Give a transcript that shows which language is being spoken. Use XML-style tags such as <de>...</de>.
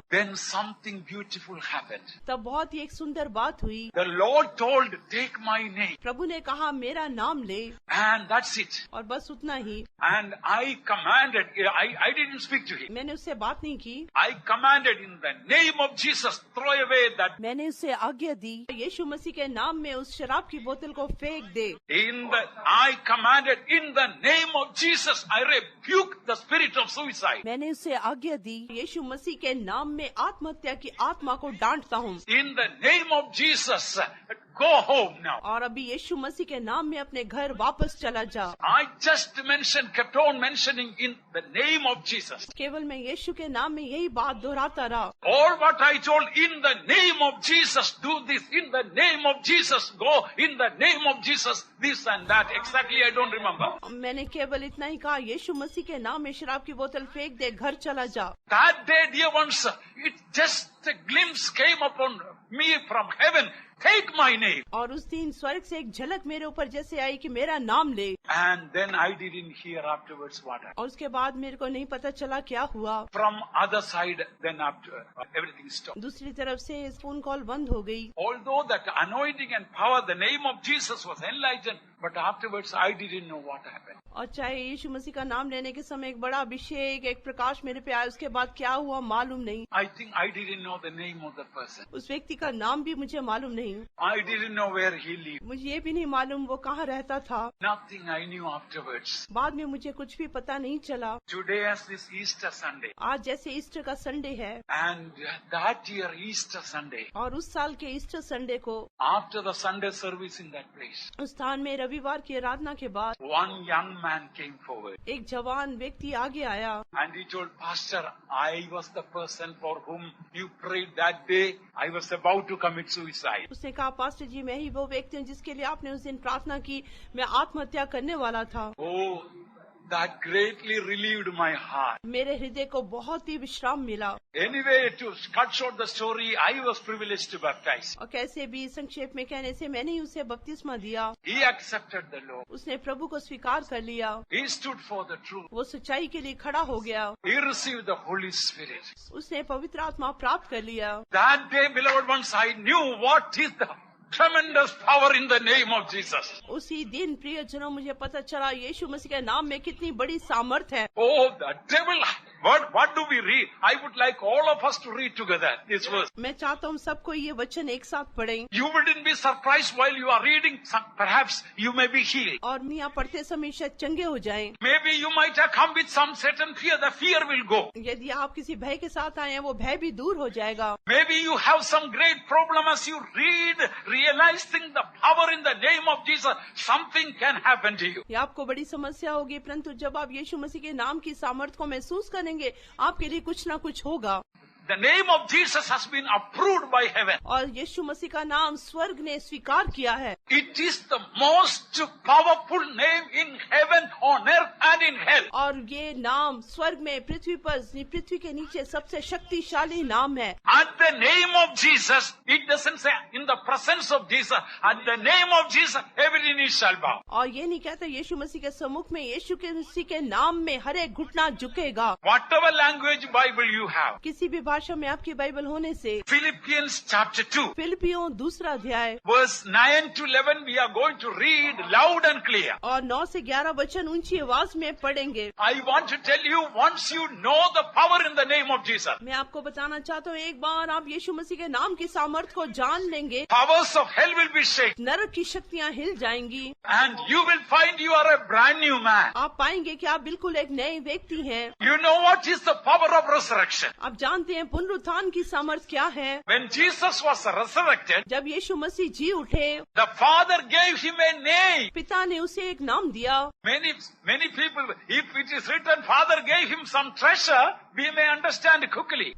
<en>Then something beautiful happened.</en> <hi>तब बहुत ही एक सुंदर बात हुई।</hi> <en>The Lord told, take my name.</en> <hi>प्रभु ने कहा, मेरा नाम ले,</hi> <en>And that's it.</en> <hi>और बस उतना ही।</hi> <en>And I commanded, I didn't speak to him.</en> <hi>मैंने उससे बात नहीं की।</hi> <en>I commanded in the name of Jesus, throw away that.</en> <hi>मैंने उससे आज्ञा दी, यीशु मसीह के नाम में उस शराब की बोतल को फेंक दे।</hi> <en>I commanded in the name of Jesus, I rebuke the spirit of suicide.</en> <hi>मैंने उससे आज्ञा दी, यीशु मसीह के नाम में आत्महत्या की आत्मा को डांटता हूँ।</hi> <en>In the name of Jesus, go home now.</en> <hi>और अभी यीशु मसीह के नाम में अपने घर वापस चला जा।</hi> <en>I just kept on mentioning in the name of Jesus.</en> <hi>केवल मैं यीशु के नाम में यही बात दोहराता रहा।</hi> <en>All what I told, in the name of Jesus, do this, in the name of Jesus, go, in the name of Jesus, this and that. Exactly, I don't remember.</en> <hi>मैंने केवल इतना ही कहा, यीशु मसीह के नाम में शराब की बोतल फेंक दे, घर चला जा।</hi> <en>That day, dear ones, it just a glimpse came upon me from heaven. Take my name.</en> <hi>और उस दिन स्वर्ग से एक झलक मेरे ऊपर जैसे आई कि मेरा नाम ले।</hi> <en>And then I didn't hear afterwards what happened.</en> <hi>और उसके बाद मेरे को नहीं पता चला क्या हुआ।</hi> <en>From other side, then after everything stopped.</en> <hi>दूसरी तरफ से फोन कॉल बंद हो गई।</hi> <en>Although that anointing and power, the name of Jesus was enlightened, but afterwards I didn't know what happened.</en> <hi>और चाहे यीशु मसीह का नाम लेने के समय एक बड़ा अभिषेक, एक प्रकाश मेरे पे आया, उसके बाद क्या हुआ मालूम नहीं।</hi> <en>I think I didn't know the name of the person.</en> <hi>उस व्यक्ति का नाम भी मुझे मालूम नहीं।</hi> <en>I didn't know where he lived.</en> <hi>मुझे ये भी नहीं मालूम वो कहाँ रहता था।</hi> <en>Nothing I knew afterwards.</en> <hi>बाद में मुझे कुछ भी पता नहीं चला।</hi> <en>Today as this Easter Sunday.</en> <hi>आज जैसे ईस्टर का संडे है,</hi> <en>And that year Easter Sunday.</en> <hi>और उस साल के ईस्टर संडे को</hi> <en>After the Sunday service in that place.</en> <hi>उस स्थान में रविवार की आराधना के बाद</hi> <en>One young man came forward.</en> <hi>एक जवान व्यक्ति आगे आया।</hi> <en>And he told, Pastor, I was the person for whom you prayed that day. I was about to commit suicide.</en> <hi>उसने कहा, पास्टर जी, मैं ही वो व्यक्ति हूँ जिसके लिए आपने उस दिन प्रार्थना की। मैं आत्महत्या करने वाला था।</hi> <en>Oh, that greatly relieved my heart.</en> <hi>मेरे हृदय को बहुत ही विश्राम मिला।</hi> <en>Anyway, to cut short the story, I was privileged to baptize.</en> <hi>और कैसे भी संक्षेप में कहने से मैंने ही उसे बपतिस्मा दिया।</hi> <en>He accepted the Lord.</en> <hi>उसने प्रभु को स्वीकार कर लिया।</hi> <en>He stood for the truth.</en> <hi>वो सच्चाई के लिए खड़ा हो गया।</hi> <en>He received the Holy Spirit.</en> <hi>उसने पवित्र आत्मा प्राप्त कर लिया।</hi> <en>That day, beloved ones, I knew what is the tremendous power in the name of Jesus.</en> <hi>उसी दिन प्रियजनों मुझे पता चला यीशु मसीह के नाम में कितनी बड़ी सामर्थ है।</hi> <en>Oh, the devil! What do we read? I would like all of us to read together this verse.</en> <hi>मैं चाहता हूँ सबको ये वचन एक साथ पढ़ें।</hi> <en>You wouldn't be surprised while you are reading. Perhaps you may be healed.</en> <hi>और यहाँ पढ़ते समय शायद चंगे हो जाएं।</hi> <en>Maybe you might have come with some certain fear. The fear will go.</en> <hi>यदि आप किसी भय के साथ आए हैं, वो भय भी दूर हो जाएगा।</hi> <en>Maybe you have some great problem as you read, realizing the power in the name of Jesus. Something can happen to you.</en> <hi>या आपको बड़ी समस्या होगी, परंतु जब आप यीशु मसीह के नाम की सामर्थ्य को महसूस करेंगे, आपके लिए कुछ ना कुछ होगा।</hi> <en>The name of Jesus has been approved by heaven.</en> <hi>और यीशु मसीह का नाम स्वर्ग ने स्वीकार किया है।</hi> <en>It is the most powerful name in heaven, on earth and in hell.</en> <hi>और ये नाम स्वर्ग में, पृथ्वी पर, पृथ्वी के नीचे सबसे शक्तिशाली नाम है।</hi> <en>At the name of Jesus, it doesn't say in the presence of Jesus. At the name of Jesus, every knee shall bow.</en> <hi>और ये नहीं कहता यीशु मसीह के सम्मुख में, यीशु के मसीह के नाम में हर एक घुटना झुकेगा।</hi> <en>Whatever language Bible you have,</en> <hi>किसी भी भाषा में आपकी बाइबल होने से।</hi> <en>Philippians chapter 2,</en> <hi>फिलिपियों 2 अध्याय</hi> <en>verse 9 to 11, we are going to read loud and clear.</en> <hi>और 9 से 11 वचन ऊंची आवाज में पढ़ेंगे।</hi> <en>I want to tell you, once you know the power in the name of Jesus,</en> <hi>मैं आपको बताना चाहता हूँ, एक बार आप यीशु मसीह के नाम की सामर्थ को जान लेंगे,</hi> <en>powers of hell will be shaken,</en> <hi>नरक की शक्तियाँ हिल जाएंगी,</hi> <en>and you will find you are a brand new man.</en> <hi>आप पाएंगे कि आप बिल्कुल एक नए व्यक्ति हैं।</hi> <en>You know what is the power of resurrection?</en> <hi>आप जानते हैं पुनरुत्थान की सामर्थ क्या है।</hi> <en>When Jesus was resurrected,</en> <hi>जब यीशु मसीह जी उठे,</hi> <en>the Father gave him a name.</en> <hi>पिता ने उसे एक नाम दिया।</hi> <en>Many people, if it is written, Father gave him some treasure, we may understand quickly.</en>